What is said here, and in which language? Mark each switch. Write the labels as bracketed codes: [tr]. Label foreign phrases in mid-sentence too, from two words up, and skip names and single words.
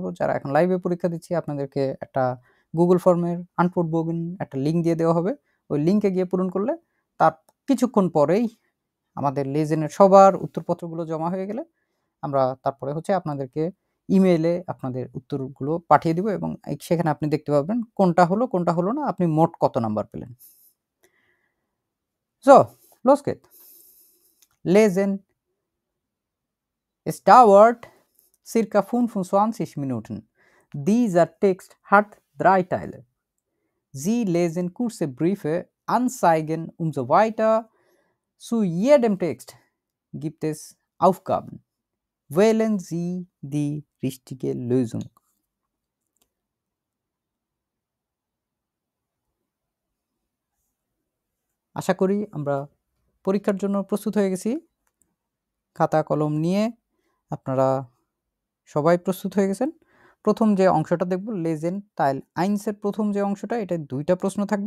[bn] যারা এখন লাইভে পরীক্ষা দিচ্ছি আপনাদেরকে একটা গুগল ফর্মের আনফোর্ড বগিন একটা লিঙ্ক দিয়ে দেওয়া হবে। ওই লিঙ্কে গিয়ে পূরণ করলে তার কিছুক্ষণ পরেই আমাদের লেজেনের সবার উত্তরপত্রগুলো জমা হয়ে গেলে আমরা তারপরে হচ্ছে আপনাদেরকে ইমেইলে আপনাদের উত্তরগুলো পাঠিয়ে দিব এবং সেখানে আপনি দেখতে পাবেন কোনটা হলো কোনটা হলো না, আপনি মোট কত নাম্বার পেলেন। [de] So, los geht's. Lesen. Es dauert circa 25 Minuten. Dieser Text hat 3 Teile. Sie lesen kurze Briefe, Anzeigen und so weiter. Zu jedem Text gibt es Aufgaben. Wählen Sie die richtige Lösung. [bn] আশা করি আমরা পরীক্ষার জন্য প্রস্তুত হয়ে গেছি। খাতা কলম নিয়ে আপনারা সবাই প্রস্তুত হয়ে গেছেন। প্রথম যে অংশটা দেখব [de] Lesen Teil Eins [bn] প্রথম যে অংশটা, এটা 2টা প্রশ্ন থাকবে।